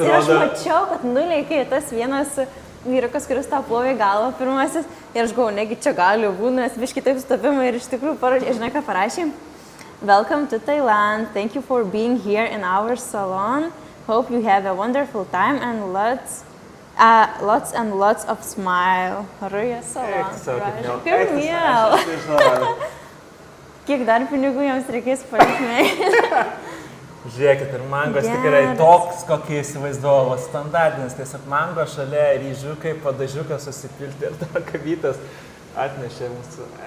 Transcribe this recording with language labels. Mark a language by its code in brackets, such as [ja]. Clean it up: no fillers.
[lt] Ir aš mačiau, kad nuleikė tas vienas vyrukas, kuris tą plovė galvą pirmasis. Ir aš galvoju, negi čia gali būti, nes biškį taip sutapimai ir iš tikrųjų parodė. Žinai, ką parašė? [en] Welcome to Thailand. Thank you for being here in our salon. Hope you have a wonderful time and lots and lots of smile. [lt] Ruja salon. Kaip miel. Kiek dar pinigų jiems reikės palikti? Žiūrėkit, ir mango tikrai toks, kokį įsivaizduoju, standartinis, tiesiog mango šalia ryžiukai, padažiukas susipilti ir to kavytas atnešė mūsų.